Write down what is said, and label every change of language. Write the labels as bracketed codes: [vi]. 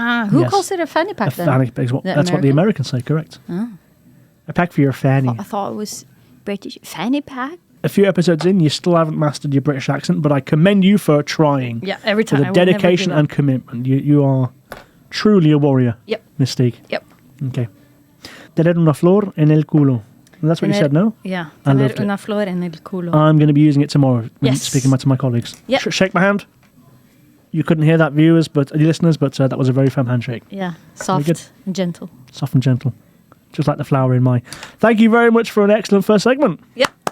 [en] Who calls it a fanny pack then? Fanny pack. That's what the Americans say. Correct. Oh. A pack for your fanny. I thought it was British fanny pack. A few episodes in, you still haven't mastered your British accent, but I commend you for trying. Yeah, every time. For the dedication and commitment. You are truly a warrior. Yep. Mystique. Yep. Okay. [es] Tener una flor en el culo. [en] That's what you said, no? Yeah. I loved [es] Tener una flor en el culo. [en] I'm going to be using it tomorrow when Yes. speaking to my colleagues. Yep. Shake my hand. You couldn't hear that, listeners, but that was a very firm handshake. Yeah. Soft and gentle. Soft and gentle. Just like the flower in my... Thank you very much for an excellent first segment. Yep.